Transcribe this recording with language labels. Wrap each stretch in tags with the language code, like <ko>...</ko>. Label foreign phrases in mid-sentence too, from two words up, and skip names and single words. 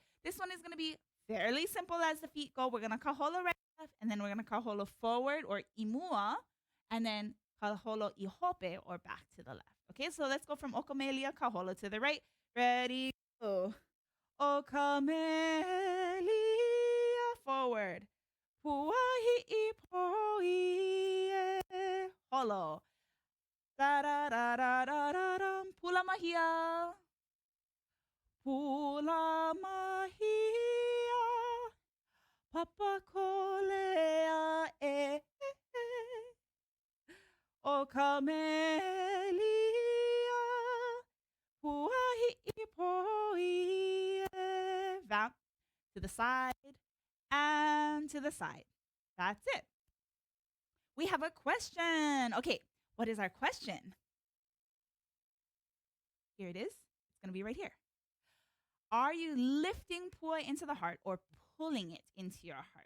<en>This one is going to be fairly simple as the feet go. We're going to kaholo right, left, and then we're going to kaholo forward or imua, and then</en> <haw>kaholo ihope</haw> <en>or back to the left. Okay, so let's go from okamelia, kaholo to the right. Ready, go. Okamelia, forward.</en> <haw>Puahi poi. Holo. Da da da da da da da. Pula mahia. Pula mahia. Papakōlea e. O camelia. Puahi poi.</haw> <en>Vamp to the side and to the side. That's it. We have a question. Okay, what is our question? Here it is. It's going to be right here. Are you lifting pua into the heart or pulling it into your heart?</en>